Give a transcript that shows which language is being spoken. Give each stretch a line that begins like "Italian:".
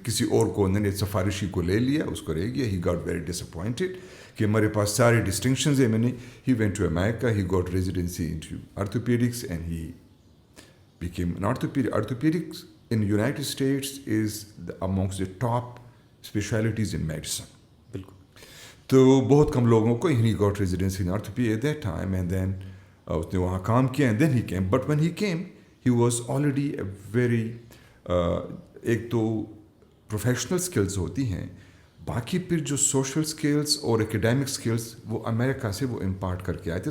Urdu: کسی اور کو انہوں نے سفارشی کو لے لیا, اس کو رہ گیا.
English: he got very disappointed
Urdu: کہ ہمارے پاس سارے ڈسٹنکشنز ہیں. میں نے
English: He went to America, he got residency into orthopaedics and he became an orthopaedic. Orthopaedics in United States is amongst the top specialties in medicine.
Urdu: بالکل. تو بہت کم لوگوں کو
English: he got residency in orthopaedy at that time, and then
Urdu: اس نے وہاں کام کیا,
English: And then he came. But when he came he was already a very,
Urdu: ایک تو پروفیشنل اسکلز ہوتی ہیں, باقی پھر جو سوشل اسکلس اور اکیڈیمک اسکلس وہ امریکہ سے وہ امپارٹ کر کے آئے تھے.